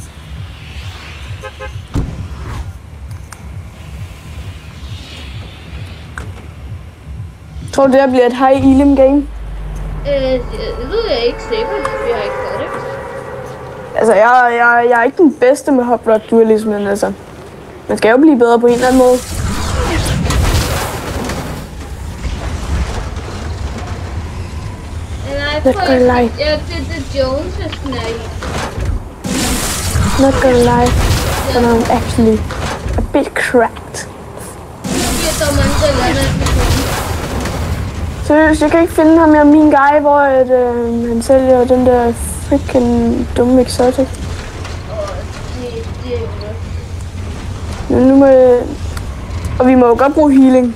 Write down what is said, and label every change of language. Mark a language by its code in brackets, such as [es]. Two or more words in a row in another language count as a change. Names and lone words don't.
[da] Tror du, det bliver et [en] high elim game? [da] Det ved jeg ikke sikkert, vi har ikke gjort det. Altså, jeg er ikke den bedste med hop rock dualismen, altså. Man skal jo blive bedre på en eller anden måde. [en] Not gonna lie. [da] Ja, det er Jones' snag. [en] Not gonna lie, but I'm actually a bit cracked. [da] Seriøst, jeg kan ikke finde ham her, min guy, hvor han sælger den der freaking dumme exotic. Nu må jeg... Og vi må jo godt bruge healing.